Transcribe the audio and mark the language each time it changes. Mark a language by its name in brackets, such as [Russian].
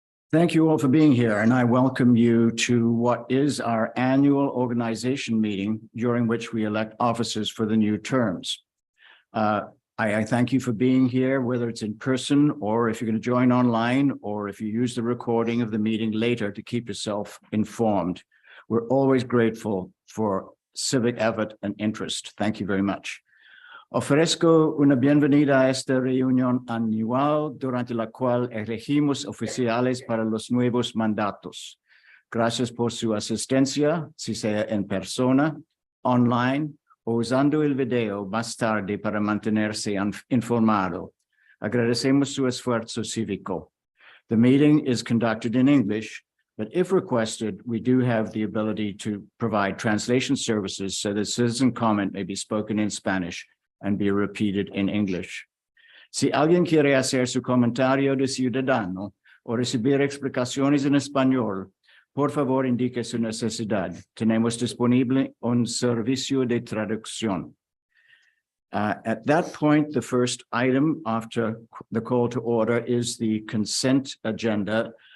[English] Thank you all for being here, and I welcome you to what is our annual organization meeting during which we elect officers for the new terms. I thank you for being here, whether it's in person or if you're going to join online, or if you use the recording of the meeting later to keep yourself informed. We're always grateful for civic effort and interest. Thank you very much. [Spanish] Ofrezco una bienvenida a esta reunión anual durante la cual elegimos oficiales para los nuevos mandatos. Gracias por su asistencia, si sea en persona, online o usando el video más tarde para mantenerse informado. Agradecemos su esfuerzo cívico. [English] The meeting is conducted in English, but if requested, we do have the ability to provide translation services so that citizen comment may be spoken in Spanish and be repeated in English. [Spanish] Si alguien quiere hacer su comentario de ciudadano o recibir explicaciones en español, por favor indique su necesidad. Tenemos disponible un servicio de traducción. [English] At that point, the first item after the call to order is the consent agenda.